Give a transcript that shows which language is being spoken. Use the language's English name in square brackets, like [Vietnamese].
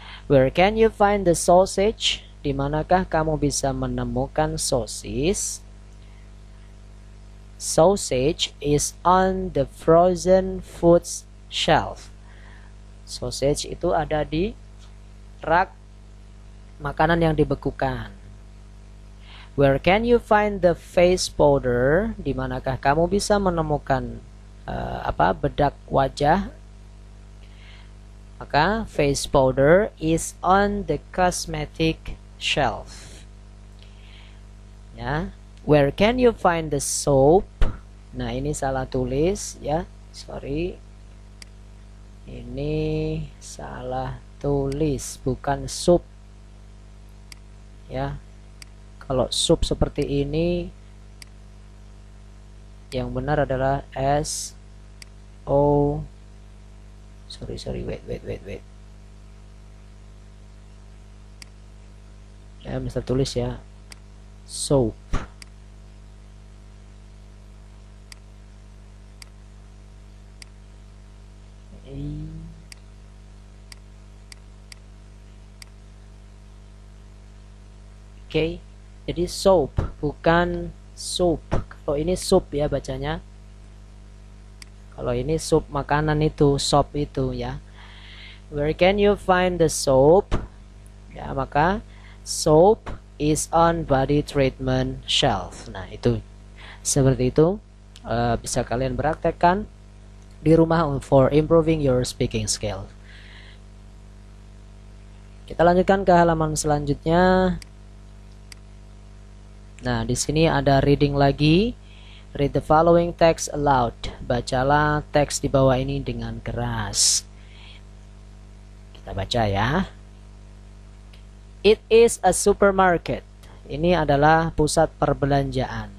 [English] Where can you find the sausage? [Indonesian] Di manakah kamu bisa menemukan sosis? [English] Sausage is on the frozen foods shelf. [Indonesian] Sausage itu ada di rak makanan yang dibekukan. [English] Where can you find the face powder? [Indonesian] Di manakah kamu bisa menemukan bedak wajah, maka [English] face powder is on the cosmetic shelf. Ya, where can you find the soap? [Indonesian] Nah, ini salah tulis ya, sorry, ini salah tulis, bukan soup ya. Kalau soup seperti ini, yang benar adalah S O, [English] sorry, wait, [Indonesian] ya, Mister tulis ya, soap. Oke, jadi soap bukan soup. Kalau ini soup ya bacanya. Kalau ini soup makanan itu, sop itu ya. [English] Where can you find the soap? Ya, maka soap is on body treatment shelf. [Indonesian] Nah, itu seperti itu. Bisa kalian praktekkan di rumah [English] for improving your speaking skill. [Indonesian] Kita lanjutkan ke halaman selanjutnya. Nah, di sini ada reading lagi. [English] Read the following text aloud. [Indonesian] Bacalah teks di bawah ini dengan keras. Kita baca ya. [English] It is a supermarket. [Indonesian] Ini adalah pusat perbelanjaan.